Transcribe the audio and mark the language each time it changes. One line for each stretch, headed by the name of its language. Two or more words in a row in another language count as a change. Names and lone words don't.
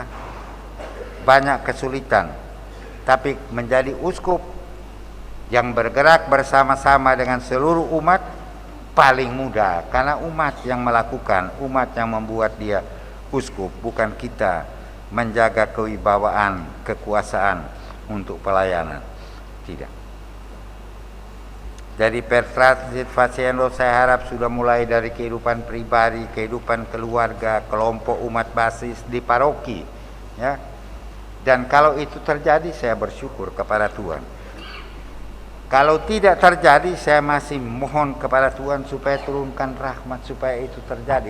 Indonesian: Banyak kesulitan, tapi menjadi uskup yang bergerak bersama-sama dengan seluruh umat paling mudah, karena umat yang melakukan, umat yang membuat dia uskup, bukan kita menjaga kewibawaan, kekuasaan untuk pelayanan. Tidak. Jadi
Latin: per transit faciendo
Indonesian: saya harap sudah mulai dari kehidupan pribadi, kehidupan keluarga, kelompok umat basis di paroki, ya. Dan kalau itu terjadi saya bersyukur kepada Tuhan. Kalau tidak terjadi saya masih mohon kepada Tuhan supaya turunkan rahmat supaya itu terjadi.